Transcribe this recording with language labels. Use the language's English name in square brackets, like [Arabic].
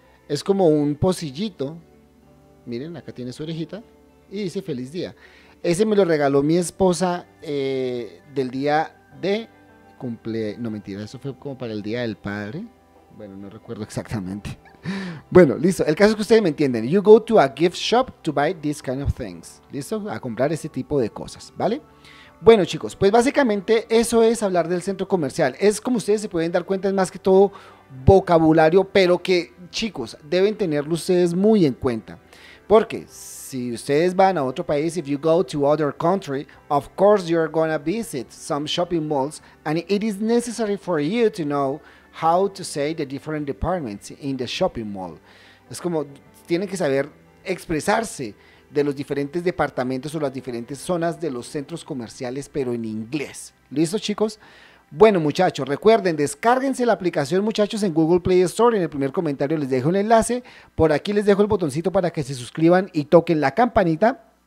[Spanish] Es como un pocillito. Miren, acá tiene su orejita. Y dice feliz día. Ese me lo regaló mi esposa del día de no mentira, eso fue como para el día del padre. Bueno, no recuerdo exactamente. Bueno, listo. El caso es que ustedes me entienden. [English] You go to a gift shop to buy these kind of things. [Spanish] ¿Listo? A comprar ese tipo de cosas, ¿vale? Bueno, chicos, pues básicamente eso es hablar del centro comercial. Es como ustedes se pueden dar cuenta, es más que todo vocabulario, pero que, chicos, deben tenerlo ustedes muy en cuenta. Porque si ustedes van a otro país, [English] if you go to other country, of course you're gonna visit some shopping malls, and it is necessary for you to know how to say the different departments in the shopping mall. [Spanish] Es como, tienen que saber expresarse de los diferentes departamentos o las diferentes zonas de los centros comerciales, pero en inglés. ¿Listo, chicos? Bueno, muchachos, recuerden, descárguense la aplicación, muchachos, en Google Play Store. En el primer comentario les dejo el enlace. Por aquí les dejo el botoncito para que se suscriban y toquen la campanita.